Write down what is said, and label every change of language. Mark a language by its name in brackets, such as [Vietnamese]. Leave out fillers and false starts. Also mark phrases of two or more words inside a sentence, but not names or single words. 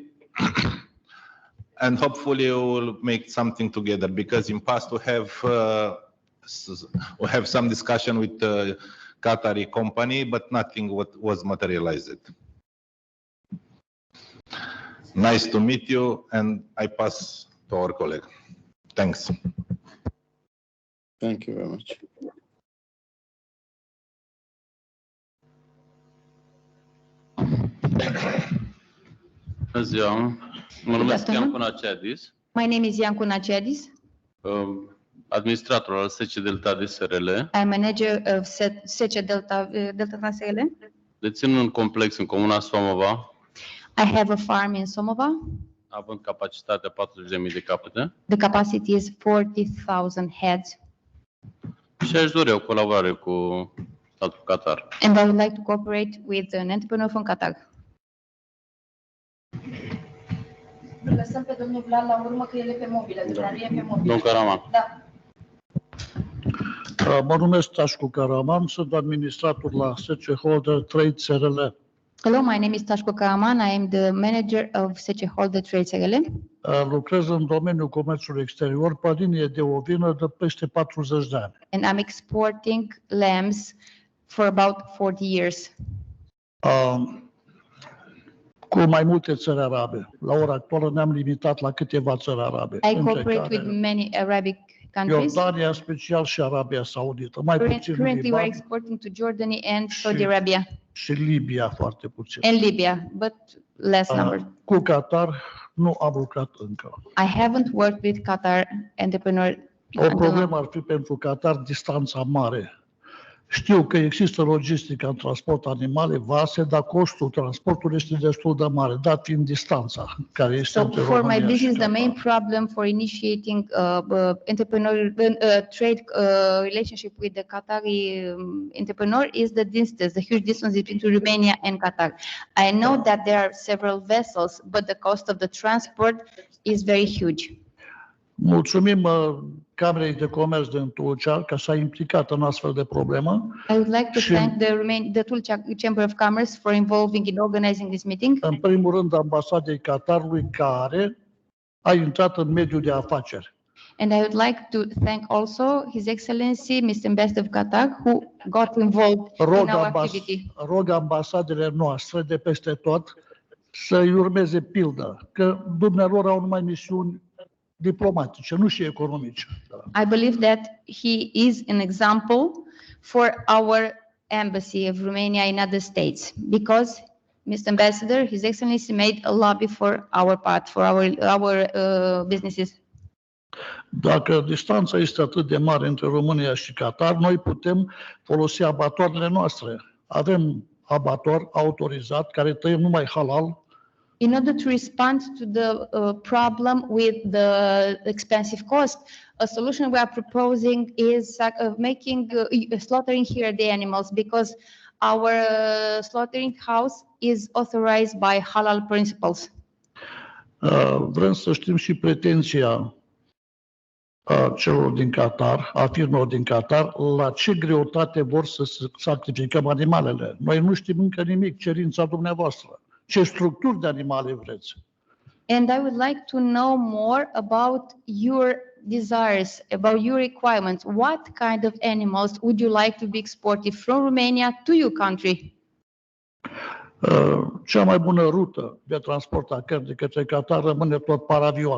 [English] And hopefully we will make something together, because in past we have some discussion with the Qatari company, but nothing was materialized. Nice to meet you, and I pass to our colleague. Thanks. Thank you very much. [Romanian] Bună ziua, mă numesc Iancu Naceadis, [English] My name is Iancu Naceadis. [Romanian] administrator al SC Delta DSRL. [English] I'm manager of SC Delta SRL. [Romanian] Dețin un complex în comuna Somova, [English] I have a farm in Somova. [Romanian] având capacitatea 40.000 de capete. [English] The capacity is 40,000 heads. [Romanian] Și aș dori o colaborare cu statul Qatar. [English] And I would like to cooperate with an entrepreneur from Qatar. [Romanian] Îl lăsăm pe domnul Vlad la urmă că el e pe mobilă, dar e pe mobilă. Domnul Caraman. Da. Mă numesc Tașcu Caraman, sunt administrator la SC Holder Trade SRL. [English] Hello, my name is Tașcu Karaman. I am the manager of SC Holder Trade SRL. [Romanian] Lucrez în domeniul comerțului exterior pe linie de ovină de peste 40 de ani. [English] And I'm exporting lambs for about 40 years. [Romanian] Cu mai multe țări arabe. La ora actuală ne-am limitat la câteva țări arabe. [English] I cooperate with many Arabic countries. [Romanian] Iordania, special, și Arabia Saudită. Mai puțin [English] Currently, we're [Romanian] Liban [English] exporting to Jordan and Saudi Arabia. [Romanian] și Libia foarte puțin. [English] And Libia, but less number. [Romanian] Cu Qatar nu am lucrat încă. [English] I haven't worked with Qatar entrepreneur. [Romanian] O problemă ar fi pentru Qatar distanța mare. Știu că există logistică în transport animale, vase, dar costul transportului este destul de mare, dat fiind distanța care este între [English] For my [Romanian] România și [English] business, the [Romanian] Qatar. [English] main problem for initiating entrepreneur trade relationship with the Qatari entrepreneur is the distance, the huge distance between Romania and Qatar. I know that there are several vessels, but the cost of the transport is very huge. [Romanian] Mulțumim Camerei de Comerț din Tulcea că s-a implicat în astfel de problemă. [English] I would like to thank the Tulcea Chamber of Commerce for involving in organizing this meeting. [Romanian] În primul rând, ambasadei Qatarului, care a intrat în mediul de afaceri. [English] And I would like to thank also His Excellency, Mr. Ambassador of Qatar, who got involved in our activity. [Romanian] Rog ambasadele noastre de peste tot să-i urmeze pildă, că dumnealor au numai misiuni diplomatice, nu și economice. [English] I believe that he is an example for our embassy of Romania in other states, because Mr. Ambassador, His Excellency made a lobby for our part, for our businesses. [Romanian] Dacă distanța este atât de mare între România și Qatar, noi putem folosi abatoarele noastre. Avem abator autorizat care tăie numai halal. [English] In order to respond to the problem with the expensive cost, a solution we are proposing is slaughtering here the animals, because our slaughtering house is authorized by halal principles. [Romanian] Vrem să știm și pretenția celor din Qatar, a firmelor din Qatar, la ce greutate vor să sacrificăm animalele. Noi nu știm încă nimic, cerința dumneavoastră. Ce structuri de animale vreți? [English] And I would like to know more about your desires, about your requirements. What kind of animals would you like to be exported from Romania to your country? [Romanian] Cea mai bună rută de transport a cărnii către Qatar rămâne tot [French] par avion.